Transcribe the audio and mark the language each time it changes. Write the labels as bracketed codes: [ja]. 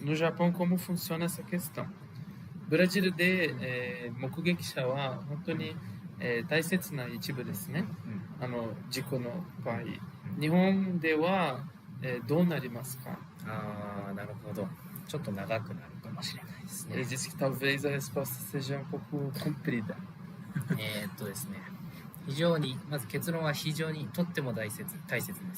[pt] No Japão, como funciona essa questão? [ja] ブラジルで、目撃者は本当に、大切な一部ですね。事故の場合。日本では、どうなりますか？なるほど。ちょっと長くなるかもしれないですね。 [pt] Ele disse que talvez a resposta seja um pouco comprida. [ja] ですね。非常に、まず結論は非常にとっても大切です。